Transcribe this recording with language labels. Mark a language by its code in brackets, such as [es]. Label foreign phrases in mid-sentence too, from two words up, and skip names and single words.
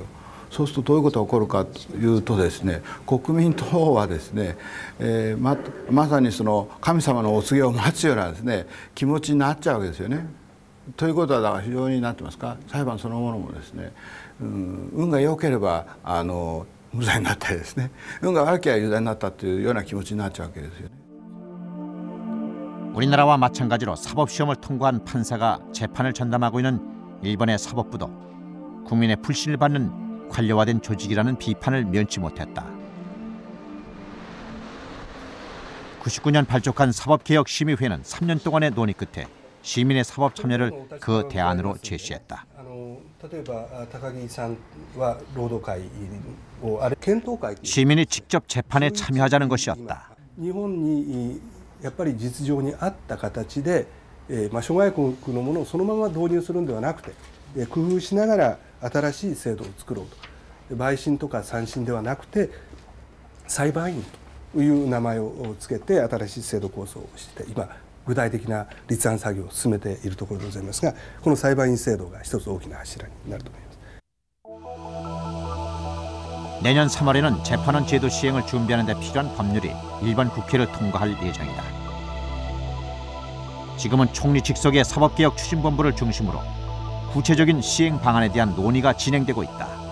[ja] そうするとどういうことが起こるかというとですね、国民党はですね、まさにその神様のお告げを待つようなですね気持ちになっちゃうわけですよね。ということはだから非常になってますか、裁判そのものもですね、運が良ければ無罪になったりですね、運が悪ければ有罪になったというような気持ちになっちゃうわけですよね。 [ko] 우리나라와 마찬가지로 사법시험을 통과한 판사가 재판을 전담하고 있는 일본의 사법부도 국민의 불신을 받는 관료화된 조직이라는 비판을 면치 못했다. 99년 발족한 사법개혁심의회는 3년 동안의 논의 끝에 시민의 사법 참여를 그 대안으로 제시했다. 시민이 직접 재판에 참여하자는 것이었다. [ja] やっぱり実情に合った形で、諸外国のものをそのまま導入するんではなくて、工夫しながら新しい制度を作ろうと。陪審とか三審ではなくて裁判員という名前をつけて新しい制度構想をして今具体的な立案作業を進めているところでございますが、この裁判員制度が一つ大きな柱になると思います。 [ko] 내년 3월에는 재판원 제도 시행을 준비하는 데 필요한 법률이 일본 국회를 통과할 예정이다. 지금은 총리 직속의 사법개혁 추진본부를 중심으로 구체적인 시행 방안에 대한 논의가 진행되고 있다.